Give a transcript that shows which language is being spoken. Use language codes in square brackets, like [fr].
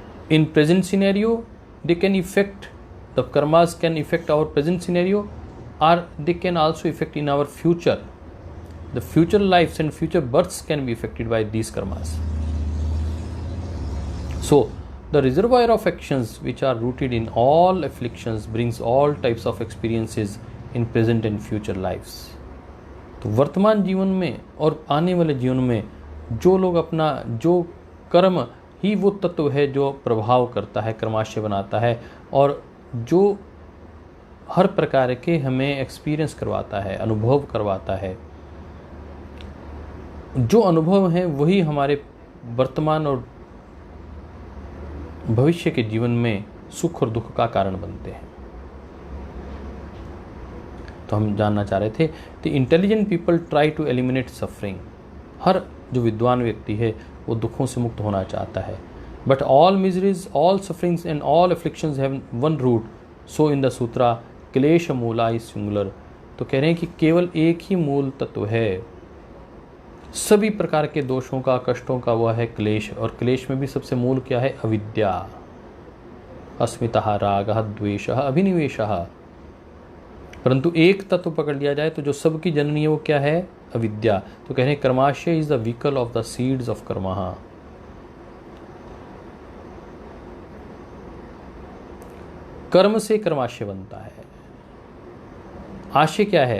[en] In present scenario, they can affect, the karmas can affect our present scenario, or they can also affect in our future. The future lives and future births can be affected by these karmas. So the reservoir of actions which are rooted in all afflictions brings all types of experiences in present and future lives. [hi] तो वर्तमान जीवन में और आने वाले जीवन में जो लोग अपना जो कर्म ही वो तत्व है जो प्रभाव करता है, कर्माशय बनाता है और जो हर प्रकार के हमें एक्सपीरियंस करवाता है, अनुभव करवाता है। जो अनुभव है वही हमारे वर्तमान और भविष्य के जीवन में सुख और दुख का कारण बनते हैं। तो हम जानना चाह रहे थे कि [en] Intelligent people try to eliminate suffering. [hi] हर जो विद्वान व्यक्ति है वो दुखों से मुक्त होना चाहता है। [en] But all miseries, all sufferings and all afflictions have one root, so in the sutra klesha mula is singular. [hi] तो कह रहे हैं कि केवल एक ही मूल तत्व है सभी प्रकार के दोषों का, कष्टों का, वह है क्लेश। और क्लेश में भी सबसे मूल क्या है? अविद्या। [sa] अस्मितः रागः द्वेषः अभिनिवेशः। [hi] परंतु एक तत्व पकड़ लिया जाए तो जो सबकी जननी है वो क्या है? अविद्या। तो कह रहे हैं [en] Karmashaya is the vehicle of the seeds of karma. [hi] कर्म से कर्माशय बनता है। आशय क्या है?